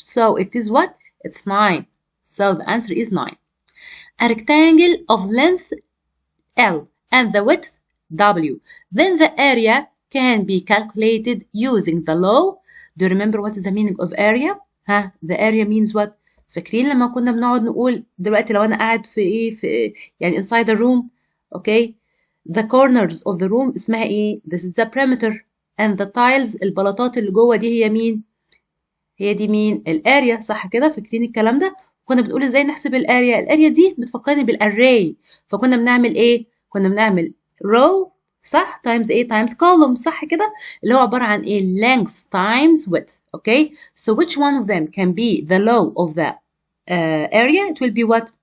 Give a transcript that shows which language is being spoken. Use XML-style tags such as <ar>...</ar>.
<en>So it is what? It's 9. So the answer is 9. A rectangle of length L and the width W. Then the area can be calculated using the law. Do you remember what is the meaning of area? The area means what?</en> <ar>فاكرين لما كنا بنقعد نقول دلوقتي لو أنا قاعد في يعني</ar> <en>inside the room, okay? The corners of the room</en> <ar>اسمها ايه؟</ar> <en>This is the perimeter. And the tiles</en> <ar>البلاطات اللي جوه دي هي مين؟ هي دي مين؟ الاريا، صح كده؟ فاكرين الكلام ده؟ كنا بنقول ازاي نحسب الاريا؟ الاريا دي بتفكرني بالاري. فكنا بنعمل ايه؟ كنا بنعمل row، صح؟ times ايه؟ times column، صح كده؟ اللي هو عبارة عن ايه؟</ar> <en>length times width. Okay? So which one of them can be the law of the area? It will be what?</en>